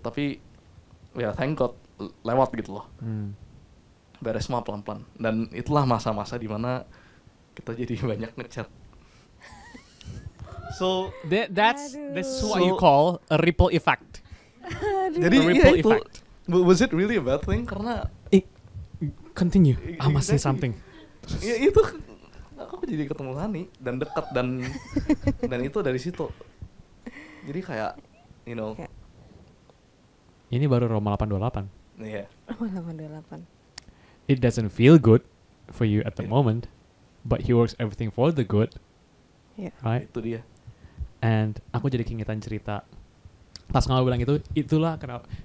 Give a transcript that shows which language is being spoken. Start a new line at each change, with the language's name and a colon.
Indonesian: Tapi ya thank God lewat gitu loh. Beres semua pelan-pelan. Dan itulah masa-masa dimana kita jadi banyak ngechat.
English: So that's what you call a ripple effect.
Indonesian: Jadi
English: a ripple
Indonesian: itu,
English: effect. Was it really a bad thing?
Indonesian: Karena
English: Continue. I must say something.
Indonesian: Ya itu aku jadi ketemu Hani dan dekat dan itu dari situ. Jadi kayak Ini baru Roma 828. Iya. Roma 828.
English: It doesn't feel good for you at the moment, but he works everything for the good. Yeah. Right?
Indonesian: Itu dia. And aku jadi keingetan cerita. Pas kamu bilang itu, itulah kenapa.